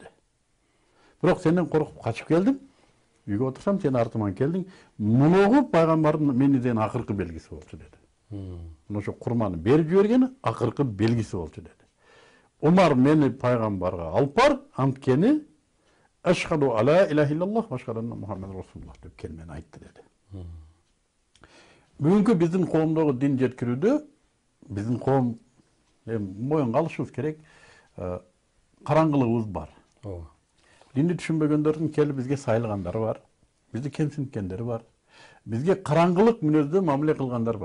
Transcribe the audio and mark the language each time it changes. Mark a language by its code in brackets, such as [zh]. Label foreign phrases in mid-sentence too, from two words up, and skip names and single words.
[ky] Бирок сенден коркуп качып келдим. Үйгө отурсам сен артыман келдиң. Мунугу пайгамбардын менден акыркы белгиси болчу деди. Мына ошо курманы берип жибергени акыркы белгиси болчу деди. Умар, мени пайгамбарга алып бар, анткени [ar] أشهد أن لا إله إلا الله وأشهد أن محمدا رسول الله [ky] деп келмени айтты деди. Бүгүнкү биздин коомдогу дин жеткирүүдө биздин коом моюнга алышыбыз керек, караңгылыгыбыз бар. Динди түшүнбөгөндөрдүн келип бизге сайлагандары бар, бизди кемсинткендери бар, бизге караңгылык мүнөздө мамиле кылгандар бар.